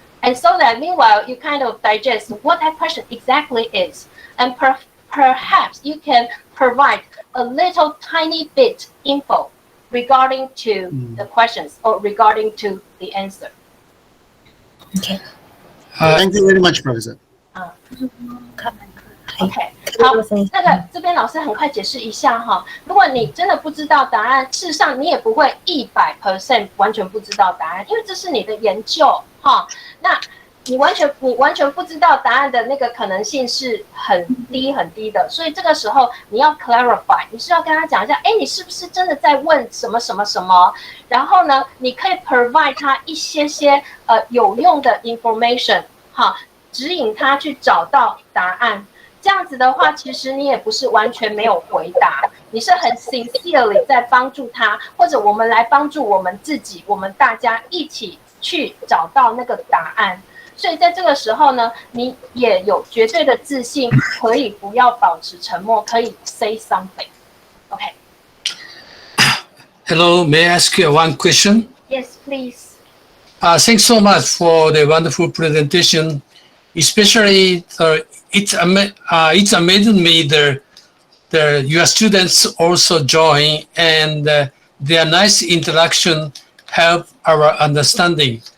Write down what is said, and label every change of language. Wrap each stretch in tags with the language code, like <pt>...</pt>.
<en>And so that meanwhile, you kind of digest what that question exactly is. And perhaps you can provide a little tiny bit info regarding to the questions or regarding to the answer. Thank you very much, Professor.</en> <zh>OK， 好，那个这边老师很快解释一下哈。如果你真的不知道答案，事实上你也不会100% 完全不知道答案，因为这是你的研究哈。那你完全不知道答案的那个可能性是很低的，所以这个时候你要 clarify， 你是要跟他讲一下，你是不是真的在问什么什么什么？然后呢，你可以 provide 他一些有用的 information 哈，指引他去找到答案。这样子的话，其实你也不是完全没有回答，你是很 sincerely 在帮助他，或者我们来帮助我们自己，我们大家一起去找到那个答案。所以在这个时候呢，你也有绝对的自信，可以不要保持沉默，可以</zh> <en>say something. Okay. Hello, may I ask you one question? Yes, please. Thanks so much for the wonderful presentation. Especially, it's amazing me your students also join, and their nice interaction help our understanding.</en>